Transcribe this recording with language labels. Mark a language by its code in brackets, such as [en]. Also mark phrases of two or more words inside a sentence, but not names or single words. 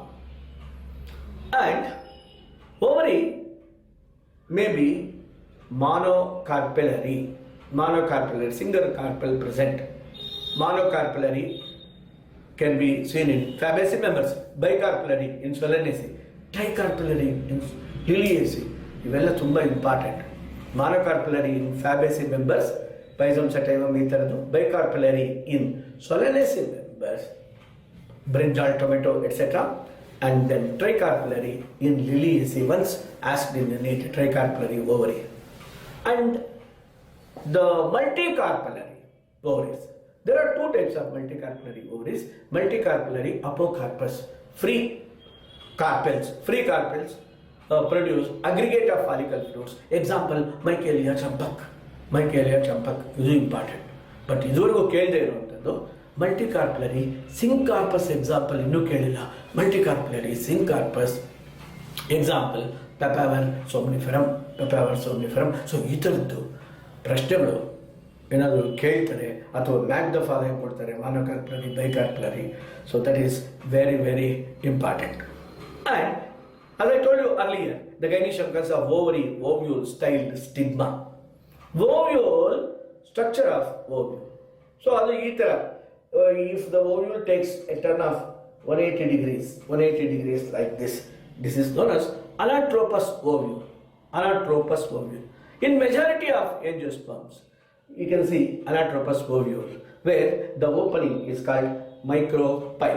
[en] And ovary may be monocarpellary, single carpel present. Monocarpellary can be seen in Fabaceae members, bicarpellary in Solanaceae, tricarpellary in Liliaceae. [kn] ಇವೆಲ್ಲ ತುಂಬ ಇಂಪಾರ್ಟೆಂಟ್. [en] monocarpellary in Fabaceae members, Physarum sativum [kn] ಈ ಥರದ್ದು, [en] bicarpellary in solanaceae members, brinjal, tomato, etc. And then tricarpellary in liliaceae, once asked in the NEET, tricarpellary ovary. And the multicarpellary ovaries. There are two types of multicarpellary ovaries. Multicarpellary apocarpus, free carpels produce aggregate of follicle fluids. Example, Michaelia champak. Michaelia champak is important. [kn] But ಇದುವರೆಗೂ ಕೇಳಿದೆ ಇರುವಂಥದ್ದು [en] multicarpellary syncarpus example [kn] ಇನ್ನೂ ಕೇಳಿಲ್ಲ. [en] Multicarpellary syncarpus example papaver somniferum. [kn] ಸೊ ಈ ಥರದ್ದು ಪ್ರಶ್ನೆಗಳು ಏನಾದರೂ ಕೇಳ್ತಾರೆ ಅಥವಾ [en] match the following [kn] ಕೊಡ್ತಾರೆ, [en] monocarpellary, bicarpellary. so that is very very important. ಆ್ಯಂಡ್ as I told you earlier, the gynecium consists of ovary, ovule, styled stigma. Ovule, structure of ovule. [kn] So ಅದು ಈ ಥರ, [en] if the ovule takes a turn of 180 degrees like this is known as Anatropus ovule. Anatropus ovule. In majority of angiosperms, you can see Anatropus ovule, where the opening is called micropyle.